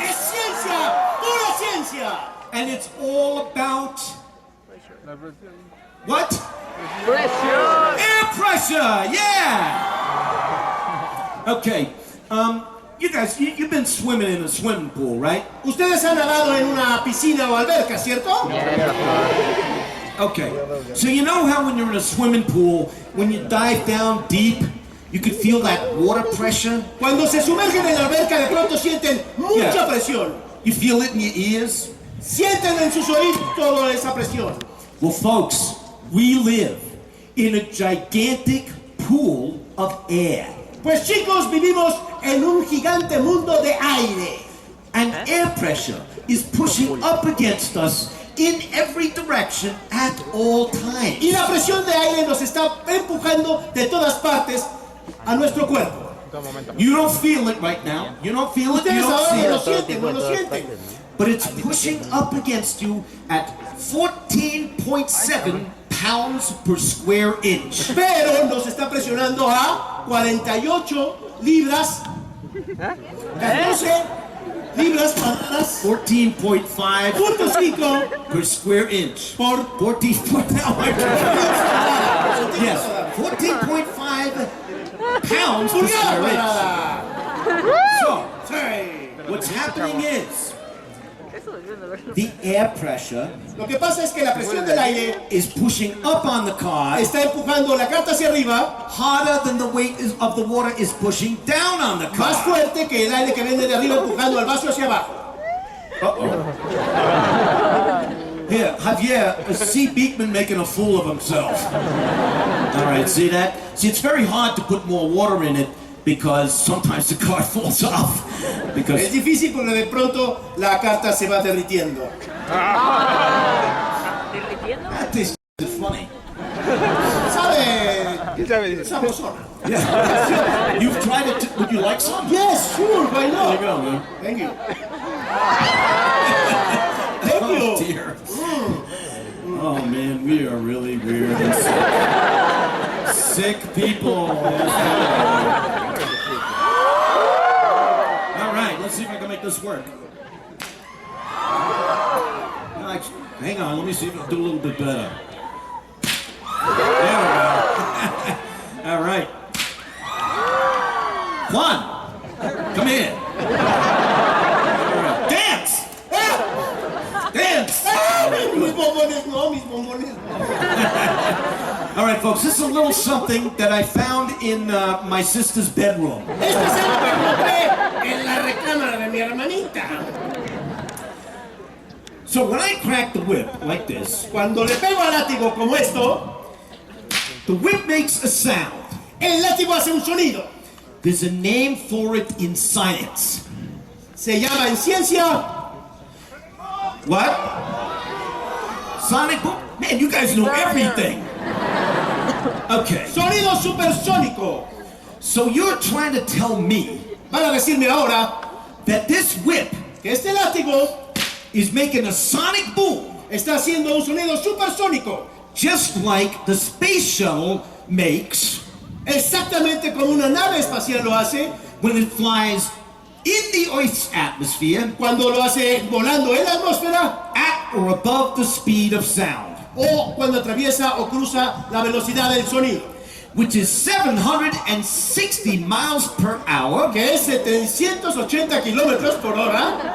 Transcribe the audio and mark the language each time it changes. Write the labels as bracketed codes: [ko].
[es] ciencia, pura ciencia. [en] And it's all about [es] La presión. [en] what? [es] Presión. [en] Air pressure. Yeah. Okay. You guys, you've been swimming in a swimming pool, right? [es] Ustedes han nadado en una piscina o alberca, ¿cierto? [en] Okay. So you know how when you're in a swimming pool, when you dive down deep, you can feel that water pressure? [es] Cuando se sumergen en la alberca, de pronto sienten mucha [en] Yeah. [es] presión. [en] You feel it in your ears? [es] Sienten en sus oídos toda esa presión. [en] Well, folks, we live in a gigantic pool of air. [es] Pues chicos, vivimos en un gigante mundo de aire. [en] And air pressure is pushing up against us in every direction at all times. [es] Y la presión de aire nos está empujando de todas partes a nuestro cuerpo. [en] You don't feel it right now. You don't feel it. You [es] Ustedes [en] don't [es] ahora [en] see [es] no lo [en] it. [es] sienten, no lo sienten. [en] But it's pushing up against you at 14.7 pounds per square inch. [es] Pero nos está presionando a 48 libras, 14 libras cuadradas, [en] 14.5 .5 per square inch. [es] por [en] 14. Yes, 14.5 pounds per [es] pulgada [en] square inch. [es] cuadrada. [en] So, [es] Sí. [en] what's happening is the air pressure [es] Lo que pasa es que la presión del aire [en] is pushing up on the car [es] está empujando la carta hacia arriba [en] harder than the weight of the water is pushing down on the [es] más [en] car. [es] fuerte que el aire que viene de arriba empujando al vaso hacia abajo. [en] Here, Javier, see Beakman making a fool of himself. All right, see that? See, it's very hard to put more water in it because sometimes the car falls off. Es Because difícil porque de pronto la carta se va derritiendo. that is funny. [es] ¿Sabe? ¿Quién sabe? Dice. Sabrosona. [en] Yeah. You've tried it. Would you like some? Yes, sure, why There you not? go, man. Thank you. Thank Oh, you. dear. we are really weird and sick. Sick people. All right, let's see if I can make this work. Hang on, let me see if I can do a little bit better. There we go. All right. Juan, come here. All right. Dance! Dance! [es] Mis bombones no, mis bombones no. [en] All right, folks, this is a little something that I found in my sister's bedroom. [es] Esto es algo que encontré en la recámara de mi hermanita. [en] So when I crack the whip like this, [es] Cuando le pego al látigo como esto, [en] the whip makes a sound. [es] el látigo hace un sonido. [en] There's a name for it in science. [es] Se llama en ciencia [en] What? Sonic boom? Man, you guys know everything. Okay, [es] sonido supersónico. [en] so you're trying to tell me [es] Van a decirme ahora [en] that this whip [es] que este látigo [en] is making a sonic boom [es] está haciendo un sonido supersónico. [en] just like the space shuttle makes [es] Exactamente como una nave espacial lo hace [en] when it flies in the Earth's atmosphere [es] cuando lo hace volando en la atmósfera [en] at or above the speed of sound, [es] o cuando atraviesa o cruza la velocidad del sonido, [en] which is 760 miles per hour, [es] que es 780 kilómetros por hora.